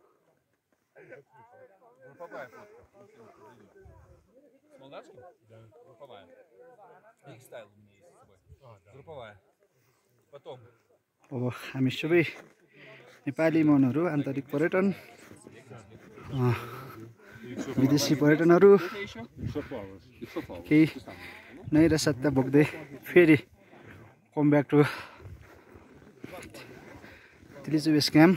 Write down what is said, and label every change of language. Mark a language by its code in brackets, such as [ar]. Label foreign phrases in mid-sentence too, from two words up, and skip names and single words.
[ru] Групповая фотка. С молдавским? Да. Групповая. Их стайл у меня есть с собой. Групповая. Потом. [ne] अब हामी सबै नेपाली मनहरू, आन्तरिक पर्यटन, विदेशी पर्यटनहरू केही नैराश्यता बोक्दै फेरि [en] come back to Tilicho base camp.